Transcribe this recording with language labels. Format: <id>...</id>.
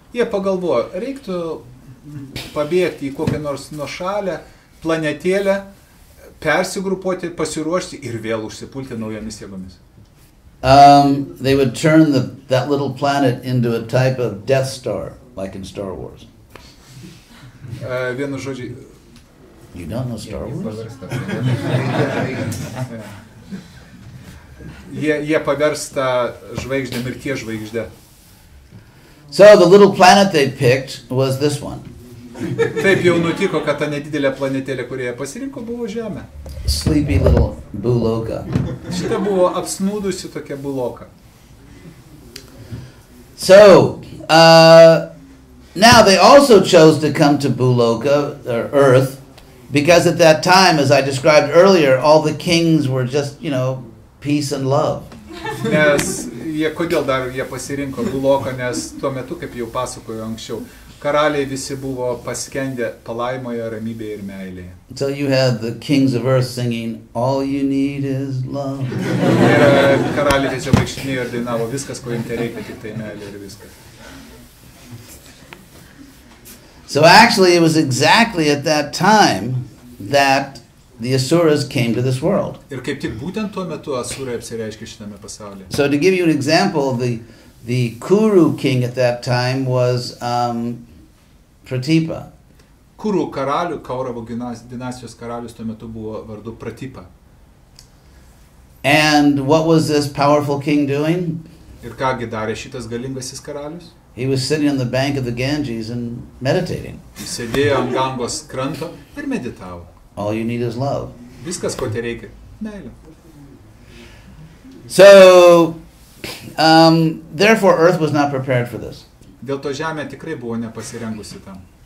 <lt>Jie pagalvojo, reiktų pabėgti į kokią nors nuošalę, planetėlę, persigrupuoti, pasiruošti ir vėl užsipulti naujomis jėgomis.</lt> <en>They would turn that little planet into a type of Death Star, like in Star Wars.</en> <lt>Vienu žodžiu.</lt> <en>You don't know Star Wars?</en> <lt>Jie paversta žvaigždė, mirties žvaigždė.</lt> <en>So the little planet they picked was this one.</en> <lt>Taip jau nutiko, kad ta nedidelė planetėlė, kurią pasirinko, buvo Žemė.</lt> <en>Sleepy little Buloka.</en> <lt>Šita buvo apsnūdusi tokia buloka.</lt> <en>So, now they also chose to come to Buloka, or Earth, because at that time, as I described earlier, all the kings were just, peace and love.</en> <lt>Nes kodėl dar jie pasirinko Buloką, nes tuo metu, kaip jau pasakoju anksčiau, karaliai visi buvo paskendę palaimoje, ramybėje ir meilėje.</lt> <en>So you had the kings of Earth singing, all you need is love.</en> <lt>Ir karaliai tiesiog vaikštinėjo ir dainavo, viskas, ko jums reikia, tik tai meilė ir viskas.</lt> <en>So actually it was exactly at that time that the Asuras came to this world.</en> <lt>Ir kaip tik būtent tuo metu Asurai apsireiškė šitame pasaulyje.</lt> <en>So to give you an example, the Kuru king at that time was Pratipa.</en> <lt>Kurų karalių, Kauravų dinastijos karalius tuo metu buvo vardu Pratipa.</lt> <en>And what was this powerful king doing?</en> <lt>Ir kągi darė šitas galingasis karalius?</lt> <en>He was sitting on the bank of the Ganges and meditating.</en> <lt>Jis sėdėjo ant Gangos kranto ir meditavo.</lt> <en>All you need is love.</en> <lt>Viskas, ko te reikia, meilė.</lt> <en>So, therefore, Earth was not prepared for this.</en> <lt>Dėl to Žemė tikrai buvo nepasirengusi tam.</lt>